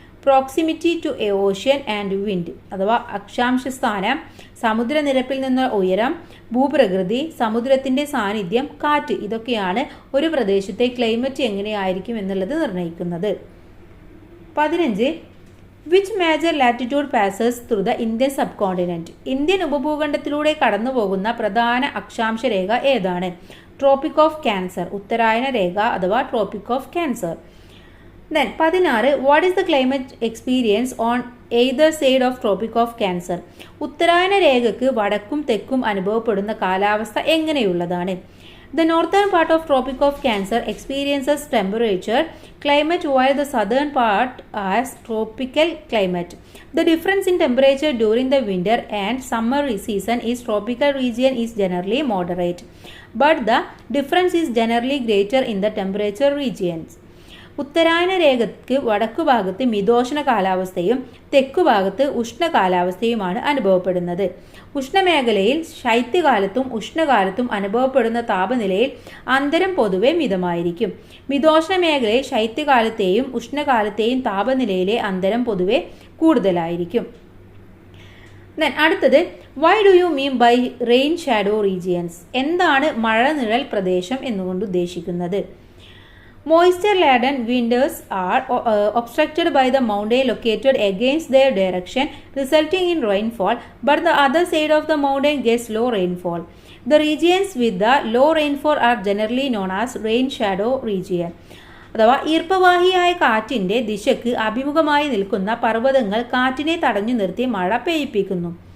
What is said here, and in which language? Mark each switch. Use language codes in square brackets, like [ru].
[en] proximity to a ocean and wind [ml] അഥവാ അക്ഷാംശ സ്ഥാനം, സമുദ്രനിരപ്പിൽ നിന്നുള്ള ഉയരം, ഭൂപ്രകൃതി, സമുദ്രത്തിന്റെ സാന്നിധ്യം, കാറ്റ്, ഇതൊക്കെയാണ് ഒരു പ്രദേശത്തെ ക്ലൈമറ്റ് എങ്ങനെയായിരിക്കും എന്നുള്ളത് നിർണ്ണയിക്കുന്നത്. 15. [en] Which major latitude passes through the Indian subcontinent? [ml] Indian ഉപഭൂഖണ്ഡത്തിലൂടെ കടന്നു പോകുന്ന പ്രധാന അക്ഷാംശ രേഖ ഏതാണ്? ട്രോപ്പിക് ഓഫ് ക്യാൻസർ, ഉത്തരായന രേഖ അഥവാ tropic of cancer. [en] Then 16. What is the climate experience on either side of Tropic of Cancer? [ml] ഉത്തരായന രേഖയ്ക്ക് വടക്കും തെക്കും അനുഭവപ്പെടുന്ന കാലാവസ്ഥ എങ്ങനെയുള്ളതാണ്? [en] The northern part of Tropic of Cancer experiences temperature climate while the southern part has tropical climate. The difference in temperature during the winter and summer season is tropical region is generally moderate, but the difference is generally greater in the temperature regions. [ml] ഉത്തരായന രേഖയ്ക്ക് വടക്കുഭാഗത്ത് മിതോഷ്ണ കാലാവസ്ഥയും തെക്കുഭാഗത്ത് ഉഷ്ണ കാലാവസ്ഥയുമാണ് അനുഭവപ്പെടുന്നത്. ഉഷ്ണമേഖലയിൽ ശൈത്യകാലത്തും ഉഷ്ണകാലത്തും അനുഭവപ്പെടുന്ന താപനിലയിൽ അന്തരം പൊതുവെ മിതമായിരിക്കും. മിതോഷ്ണ മേഖലയിൽ ശൈത്യകാലത്തെയും ഉഷ്ണകാലത്തെയും താപനിലയിലെ അന്തരം പൊതുവെ കൂടുതലായിരിക്കും. അടുത്തത്, [en] Why do you mean by rain shadow regions? [ml] എന്താണ് മഴനിഴൽ പ്രദേശം എന്നുകൊണ്ട് ഉദ്ദേശിക്കുന്നത്? [en] Moisture-laden winters are obstructed by the mountain located against their direction, resulting in rainfall, but the other side of the mountain gets low rainfall. The regions with the low rainfall are generally known as rain shadow region. [ml] അഥവാ ഈർപ്പവാഹിയായ കാറ്റിന്റെ ദിശയ്ക്ക് അഭിമുഖമായി നിൽക്കുന്ന പർവ്വതങ്ങൾ കാറ്റിനെ തടഞ്ഞു നിർത്തി മഴ പെയ്യിക്കുന്നു.